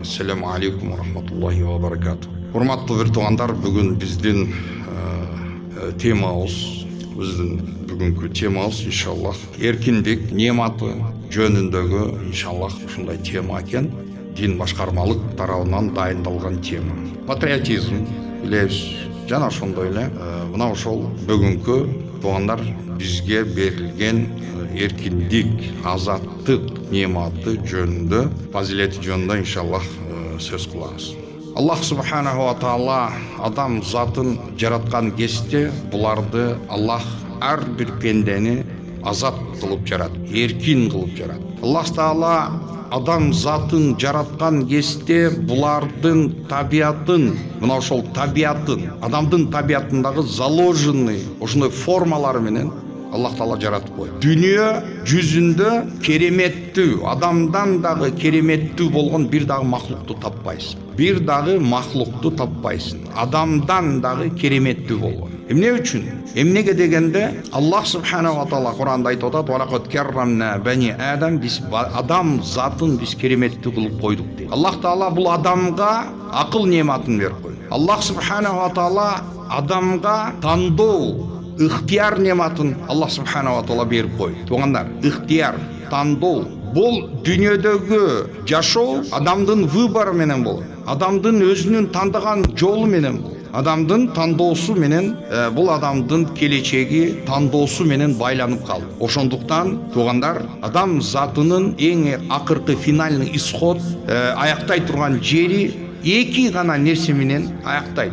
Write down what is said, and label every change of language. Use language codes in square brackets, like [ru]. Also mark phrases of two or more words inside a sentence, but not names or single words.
[ar] السلام عليكم ورحمة الله وبركاته. [ky] Урматтуу бир туугандар, бүгүн бизден темабыз, бүгүнкү темабыз иншаллах эркиндик нематы жөнүндөгү иншаллах ушундай тема экен. Дин башкармалык тарабынан дайындалган тема. Патриотизм, билесиз, жана ошондой эле мына ошол бүгүнкү туугандар бизге берилген эркиндик, азаттык нематы жөнүндө, фазилети жөнүндө иншаллах сөз кылабыз. Аллах [ar] سبحانه وتعالى [ky] адам затын жараткан кезде буларды Аллах ар бир пендени азат кылып жаратты, эркин кылып жаратты. Аллах таала адам затын жараткан кезде булардын табиатын, мына ошол табиатын, адамдын табиатындагы заложенный ошондой формалары менен Аллах таала жаратып койду. Дүйнө жүзүндө кереметтүү, адамдан дагы кереметтүү болгон бир дагы махлукту таппайсың. Бир дагы махлукту таппайсың. Адамдан дагы кереметтүү болгон. Эмне үчүн? Эмнеге дегенде Аллах [ar] سبحانه وتعالى [ky] Кур'анда айтып атат: [ar] "ولقد كرمنا بني آدم", [ky] биз адам затын биз кереметтүү кылып койдук дейт. Аллах таала бул адамга акыл нематын берип койду. Аллах [ar] سبحانه وتعالى [ky] адамга тандоо, ыхтияр нематын Аллах [ar] سبحانه وتعالى [ky] берип койду. Туугандар, ыхтияр, тандоо бул дүйнөдөгү жашоо адамдын выбору менен болот. Адамдын өзүнүн тандаган жолу менен болот. Адамдын тандоосу менен бул адамдын келечеги тандоосу менен байланып калды. Ошондуктан туугандар, адам затынын эң акыркы [ru] финальный исход [ky] аяктай турган жери эки гана нерсе менен аяктайт.